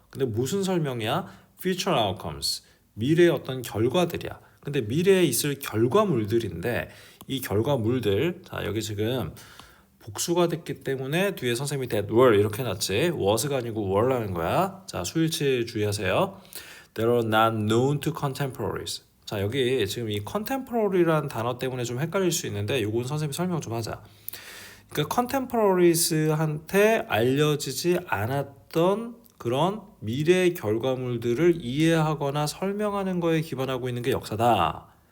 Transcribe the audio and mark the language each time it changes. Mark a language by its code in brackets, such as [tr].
[ko] 근데 무슨 설명이야? [en] Future outcomes, [ko] 미래의 어떤 결과들이야. 근데 미래에 있을 결과물들인데 이 결과물들 자 여기 지금 복수가 됐기 때문에 뒤에 선생님이 [en] that were [ko] 이렇게 해놨지 was가 아니고 were라는 거야. 자 수일치 주의하세요. [en] They are not known to contemporaries. [ko] 자 여기 지금 이 contemporary라는 단어 때문에 좀 헷갈릴 수 있는데 요건 선생님이 설명 좀 하자. 그러니까 contemporaries,한테 알려지지 않았던 그런 미래의 결과물들을 이해하거나 설명하는 거에 기반하고 있는 게 역사다.